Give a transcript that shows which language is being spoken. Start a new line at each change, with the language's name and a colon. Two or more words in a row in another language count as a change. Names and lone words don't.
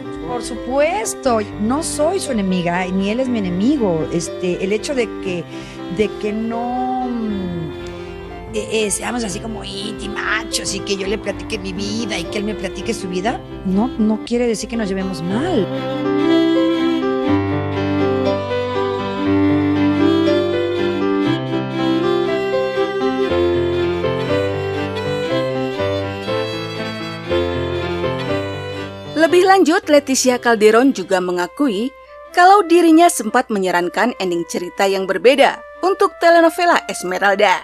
Spanish: Por supuesto, no soy su enemiga ni él es mi enemigo, el hecho de que no seamos así como machos y que yo le platique mi vida y que él me platique su vida, no quiere decir que nos llevemos mal.
Indonesian: Lebih lanjut, Leticia Calderon juga mengakui kalau dirinya sempat menyarankan ending cerita yang berbeda untuk telenovela Esmeralda.